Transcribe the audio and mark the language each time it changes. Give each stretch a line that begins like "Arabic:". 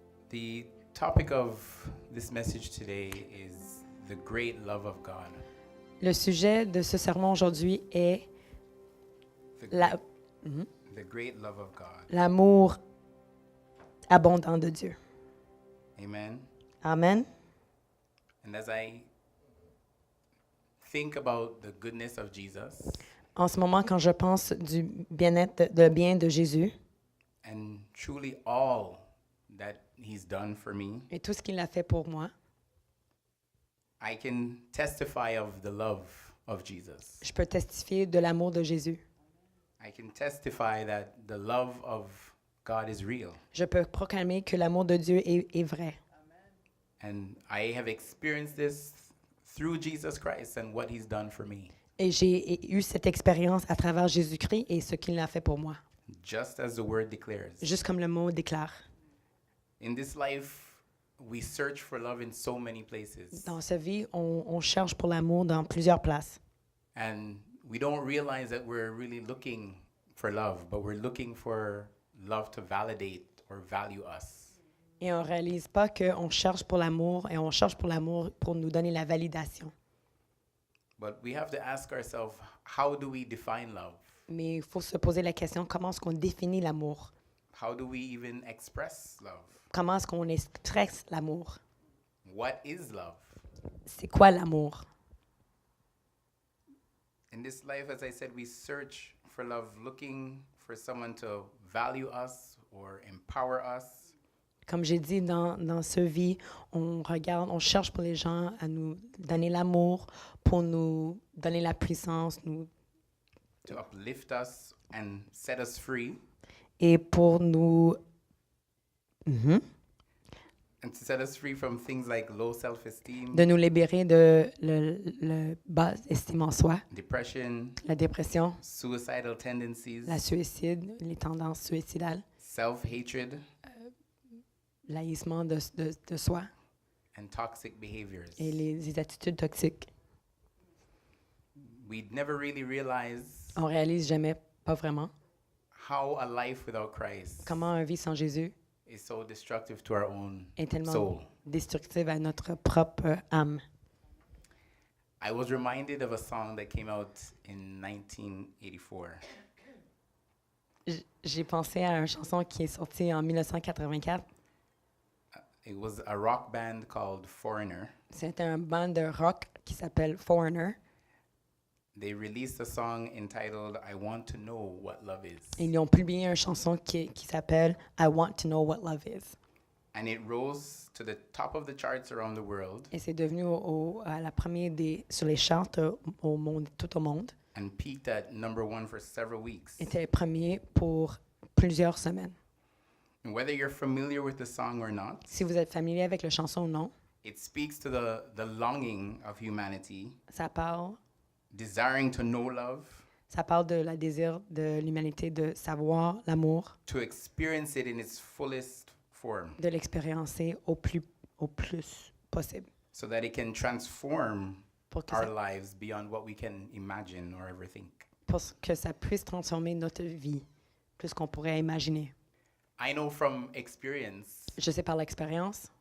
English: The topic of this message today is the great love of God.
French: Le sujet de ce sermon aujourd'hui est
English: The,
French: la-
English: the great love of God.
French: l'amour abondant de Dieu.
English: Amen.
French: Amen.
English: And as I think about the goodness of Jesus
French: En ce moment, quand je pense du bien-être, de bien de Jésus
English: and truly all that He's done for me,
French: et tout ce qu'il a fait pour moi,
English: I can testify of the love of Jesus.
French: je peux testifier de l'amour de Jésus.
English: I can testify that the love of God is real.
French: Je peux proclamer que l'amour de Dieu est vrai.
English: And I have experienced this through Jesus Christ and what He's done for me.
French: Et j'ai eu cette expérience à travers Jésus-Christ et ce qu'il a fait pour moi.
English: Just as the word declares.
French: Juste comme le mot déclare.
English: In this life, we search for love in so many places.
French: Dans sa vie, on cherche pour l'amour dans plusieurs places.
English: And we don't realize that we're really looking for love, but we're looking for love to validate or value us.
French: Et on ne réalise pas qu'on cherche pour l'amour et on cherche pour l'amour pour nous donner la validation.
English: But we have to ask ourselves, how do we define love?
French: Mais il faut se poser la question, comment est-ce qu'on définit l'amour?
English: How do we even express love?
French: Comment est-ce qu'on expresse l'amour?
English: What is love?
French: C'est quoi l'amour?
English: In this life, as I said, we search for love, looking for someone to value us or empower us.
French: Comme j'ai dit, dans ce vie, on regarde, on cherche pour les gens à nous donner l'amour, pour nous donner la puissance,
English: To uplift us and set us free,
French: et pour nous...
English: and to set us free from things like low self-esteem,
French: de nous libérer de le bas estime en soi,
English: depression,
French: la dépression,
English: suicidal tendencies,
French: la suicide, les tendances suicidales,
English: self-hatred,
French: l'haïssement de soi
English: and toxic behaviors.
French: et les attitudes toxiques.
English: We'd never really realize
French: On réalise jamais, pas vraiment,
English: how a life without Christ
French: comment une vie sans Jésus
English: is so destructive to our own
French: est tellement
English: soul.
French: destructive à notre propre âme.
English: I was reminded of a song that came out in 1984.
French: J'ai pensé à une chanson qui est sortie en 1984.
English: It was a rock band called Foreigner.
French: C'était un band de rock qui s'appelle Foreigner.
English: They released a song entitled I Want to Know What Love Is.
French: Et ils ont publié une chanson qui s'appelle I Want to Know What Love Is.
English: And it rose to the top of the charts around the world
French: Et c'est devenu à la première sur les charts au monde, tout au monde.
English: and peaked at #1 for several weeks.
French: Était premier pour plusieurs semaines.
English: And whether you're familiar with the song or not,
French: Si vous êtes familier avec la chanson ou non,
English: it speaks to the longing of humanity,
French: ça parle
English: desiring to know love,
French: de la désir de l'humanité de savoir l'amour,
English: to experience it in its fullest form,
French: de l'expériencer au plus possible,
English: so that it can transform
French: pour que,
English: our lives beyond what we can imagine or ever think.
French: pour que ça puisse transformer notre vie, plus qu'on pourrait imaginer.
English: I know from experience
French: Je sais par l'expérience